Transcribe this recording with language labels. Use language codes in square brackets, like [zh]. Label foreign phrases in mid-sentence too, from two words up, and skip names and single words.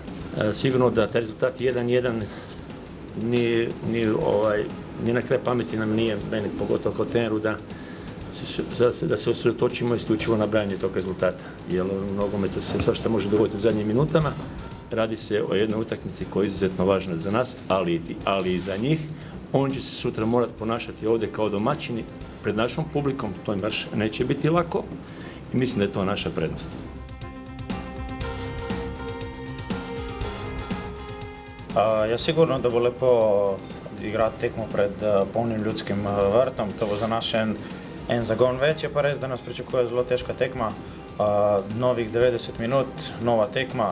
[hr] Sigurno da taj rezultat 1-1 ni na kraj pameti nam nije, meni pogotovo kao treneru, da se osredotočimo isključivo na branje tog rezultata. Jer u nogometu se svašta može dogoditi u zadnjim minutama. Radi se o jednoj utakmici koja je izuzetno važna za nas, ali i za njih. On će se sutra morati ponašati ovdje kao domaćini pred našom publikom, to im baš neće biti lako i mislim da je to naša prednost. [sl] Ja sigurno da bo lepo igrati tekmo pred polnim Ljudskim vrtom, to bo za nas en zagon več, je pa res, da nas pričakuje zelo težka tekma, novih 90 minut, nova tekma.